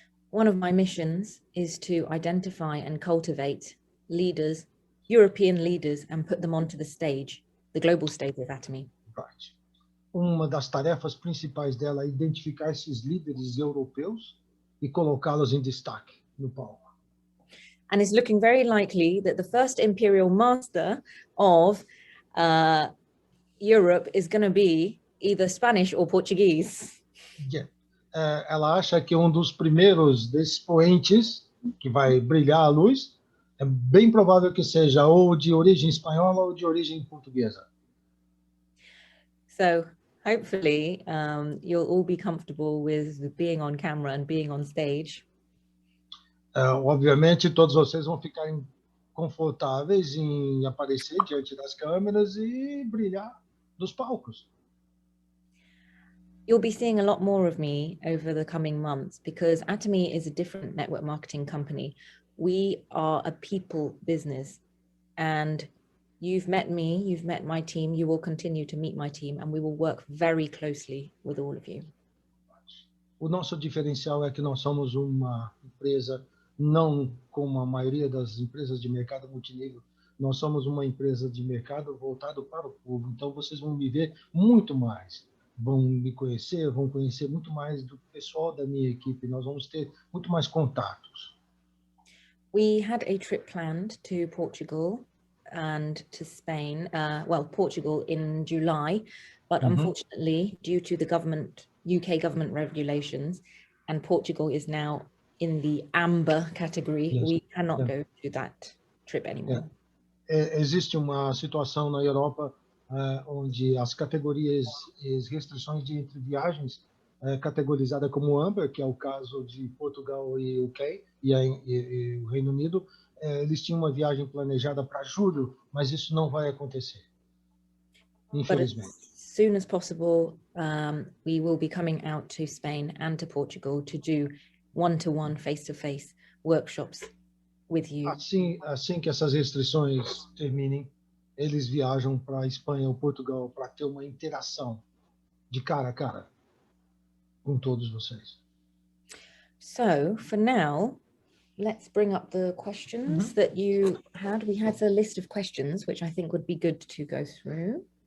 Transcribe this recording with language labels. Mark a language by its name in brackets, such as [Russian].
[English] One of my missions is to identify and cultivate leaders, European leaders, and put them onto the stage, the global stage of Atomy. Right. [Portuguese] Uma das tarefas principais dela é identificar esses líderes europeus e colocá-los em destaque no palco. [English] And it's looking very likely that the first imperial master of Europe is going to be either Spanish or Portuguese. Yeah. [Portuguese] Ela acha que um dos primeiros desses poentes que vai brilhar à luz é bem provável que seja ou de origem espanhola ou de origem portuguesa. [English] So hopefully you'll all be comfortable with being on camera and being on stage. [Portuguese] Obviamente, todos vocês vão ficar confortáveis em aparecer diante das câmeras e brilhar nos palcos. [English] You'll be seeing a lot more of me over the coming months because Atomy is a different network marketing company. We are a people business, and you've met me, you've met my team, you will continue to meet my team, and we will work very closely with all of you. [Portuguese] O nosso diferencial é que nós somos uma empresa, não como a maioria das empresas de mercado multinível, nós somos uma empresa de mercado voltado para o povo. Então, vocês vão me ver muito mais. Vão me conhecer, vão conhecer muito mais do pessoal da minha equipe. Nós vamos ter muito mais contatos. [English] We had a trip planned to Portugal and to Spain, Portugal in July, but unfortunately, due to the UK government regulations, and Portugal is now in the amber category, we cannot go to that trip anymore. [Portuguese] Existe uma situação na Europa onde as categorias e as restrições de entre viagens categorizada como amber, que é o caso de Portugal e UK e o Reino Unido, eles tinham uma viagem planejada para julho, mas isso não vai acontecer, infelizmente. [English] But as soon as possible, we will be coming out to Spain and to Portugal to do one-to-one, face-to-face workshops with you. [Portuguese] Assim que essas restrições terminem, eles viajam para a Espanha ou Portugal para ter uma interação de cara a cara com todos vocês. [English] So, for now, let's bring up the questions that you had. We had a list of questions, which I think would be good to go through.